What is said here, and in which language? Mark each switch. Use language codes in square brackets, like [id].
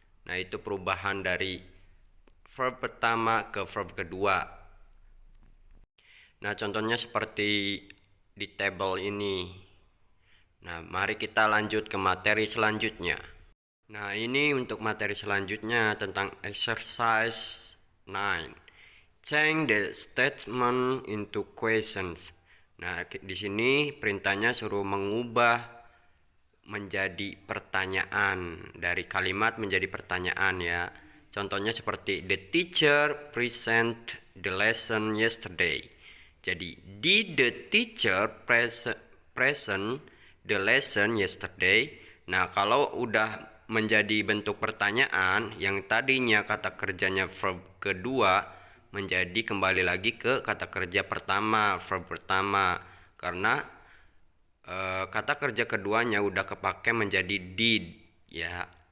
[id] Nah, itu perubahan dari verb pertama ke verb kedua. Nah, contohnya seperti di table ini. Nah, mari kita lanjut ke materi selanjutnya. Nah, ini untuk materi selanjutnya tentang exercise 9. [en] Change the statement into questions. [id] Nah, di sini perintahnya suruh mengubah menjadi pertanyaan, dari kalimat menjadi pertanyaan ya. Contohnya seperti [en] the teacher present the lesson yesterday. [id] Jadi [en] did the teacher present the lesson yesterday? [id] Nah, kalau udah menjadi bentuk pertanyaan yang tadinya kata kerjanya verb kedua menjadi kembali lagi ke kata kerja pertama, verb pertama, karena kata kerja keduanya udah kepake menjadi did ya.